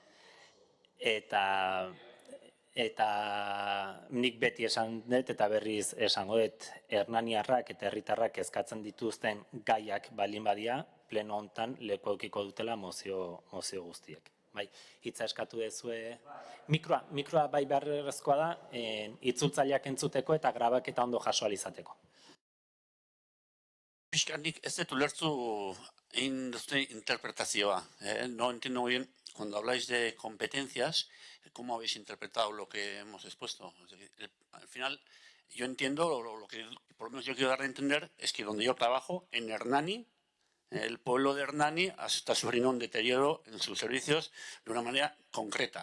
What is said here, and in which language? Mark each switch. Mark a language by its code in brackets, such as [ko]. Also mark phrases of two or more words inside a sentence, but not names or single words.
[eu] Eta nik beti esan dut eta berriz esango dut hernaniarrak eta herritarrak kezkatzen dituzten gaiak balin badia pleno hontan leku edukiko dutela mozio guztiek. Bai, hitza eskatu dezue. Mikroa bai beharrezkoa da itzultzaileak entzuteko eta grabaketa ondo jaso ahal izateko. Pixkanik ez dut ulertu egin duzuen interpretazioa. [es] No entiendo bien, cuando habláis de competencias, ¿cómo habéis interpretado lo que hemos expuesto? Es decir, al final, yo entiendo, lo que por lo menos yo quiero dar a entender, es que donde yo trabajo, en Hernani, el pueblo de Hernani está sufriendo un deterioro en sus servicios de una manera concreta.